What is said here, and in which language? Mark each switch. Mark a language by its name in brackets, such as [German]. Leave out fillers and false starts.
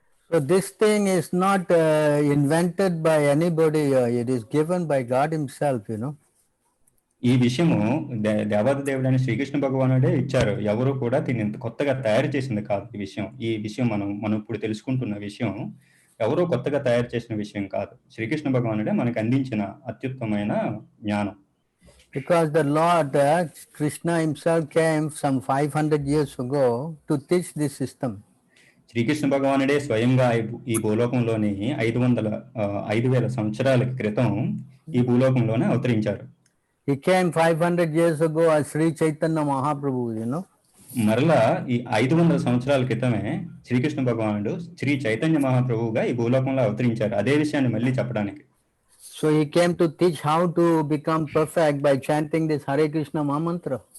[English] So this thing is not invented by anybody. It is given by God himself, you know. [Telugu] ఈ విషయము దేవాది దేవుడైన శ్రీకృష్ణ భగవానుడే ఇచ్చారు. ఎవరు కూడా దీన్ని కొత్తగా తయారు చేసింది కాదు. ఈ విషయం మనం ఇప్పుడు తెలుసుకుంటున్న విషయం ఎవరో కొత్తగా తయారు చేసిన విషయం కాదు. శ్రీకృష్ణ భగవానుడే మనకు అందించిన అత్యుత్తమైన జ్ఞానం. [English] Because the Lord Krishna himself came some 500 years ago to teach this system. [Telugu] Srikrishna భగవానుడే స్వయంగా ఈ భూలోకంలోని 5,000 సంవత్సరాల క్రితం ఈ భూలోకంలోనే అవతరించారు. [English] He came 500 years ago as Sri Chaitanya Mahaprabhu, you know. [Telugu] మరలా ఈ 500 సంవత్సరాల క్రితమే శ్రీకృష్ణ భగవానుడు శ్రీ చైతన్య మహాప్రభువుగా ఈ భూలోకంలో అవతరించారు. అదే విషయాన్ని మళ్ళీ చెప్పడానికి. [English] So he came to teach how to become perfect by chanting this Hare Krishna Mahamantra.